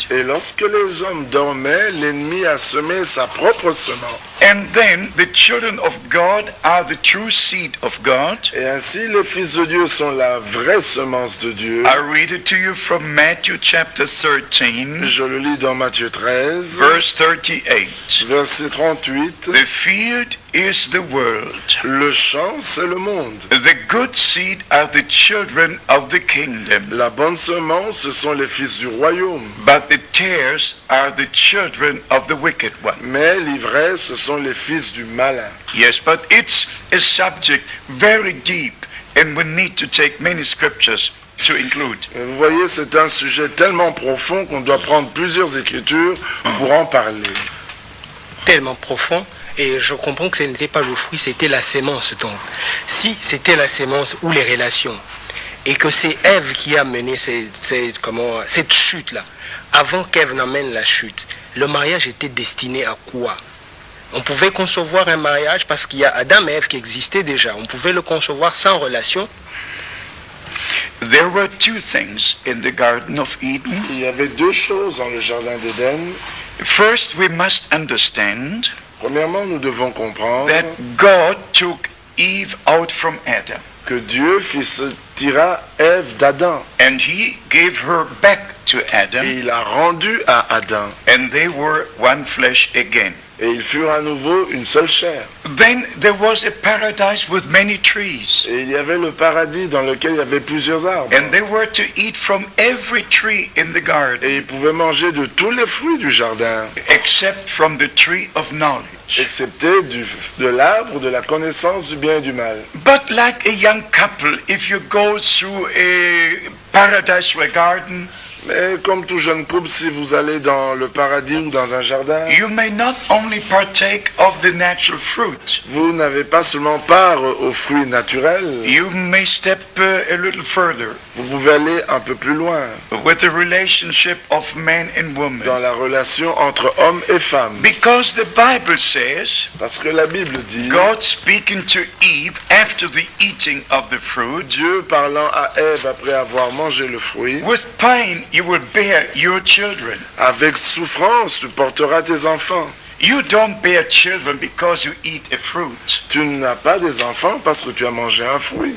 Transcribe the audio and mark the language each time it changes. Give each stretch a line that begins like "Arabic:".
French: Et lorsque les hommes dormaient, l'ennemi a semé sa propre semence.
English: And then the children of God are the true seed of God.
French: Et ainsi, les fils de Dieu sont la vraie semence de Dieu.
English: I read it to you from Matthew chapter 13,
French: Je le lis dans Matthieu 13,
English: verse 38.
French: verset 38.
English: The field is the world.
French: Le champ, c'est le monde.
English: The good seed are the children of the kingdom.
French: La bonne semence, ce sont les fils du royaume.
English: But the tares are the children of the wicked one.
French: Mais l'ivraie, ce sont les fils du malin.
English: Yes, but it's a subject very deep, and we need to take many scriptures to include.
French: Et vous voyez, c'est un sujet tellement profond qu'on doit prendre plusieurs écritures pour en parler. Tellement profond, et je comprends que ce n'était pas le fruit, c'était la sémence. Donc, si c'était la sémence ou les relations, et que c'est Ève qui a mené cette chute-là, avant qu'Ève n'amène la chute, le mariage était destiné à quoi? On pouvait concevoir un mariage parce qu'il y a Adam et Ève qui existaient déjà. On pouvait le concevoir sans relation.
English: There were two things in the Garden of Eden.
French: Il y avait deux choses dans le jardin d'Éden.
English: First, we must understand
French: Premièrement, nous devons comprendre
English: that God took Eve out from Adam,
French: que Dieu tira Ève d'Adam
English: and he gave her back to
French: et
English: Adam,
French: il a rendu à Adam.
English: and they were one flesh again.
French: Et ils furent à nouveau une seule chair.
English: Then there was a paradise with many trees,
French: Et il y avait le paradis dans lequel il y avait plusieurs arbres.
English: and they were to eat from every tree in the garden,
French: Et ils pouvaient manger de tous les fruits du jardin,
English: except from the tree of knowledge.
French: excepté de l'arbre de la connaissance du bien et du mal.
English: But like a young couple, if you go through a paradise or a garden,
French: Mais comme tout jeune couple, si vous allez dans le paradis ou dans un jardin,
English: you may not only partake of the natural fruit,
French: vous n'avez pas seulement part aux fruits naturels,
English: you may step a little further
French: vous pouvez aller un peu plus loin
English: with the relationship of man and
French: dans
English: woman.
French: la relation entre hommes et femmes.
English: Because the Bible says,
French: Parce que la Bible dit,
English: God speaking to Eve after the eating of the fruit,
French: Dieu parlant à Ève après avoir mangé le fruit,
English: with pain you will bear your children.
French: avec souffrance tu porteras tes enfants.
English: You don't bear children because you eat a fruit.
French: Tu n'as pas des enfants parce que tu as mangé un fruit.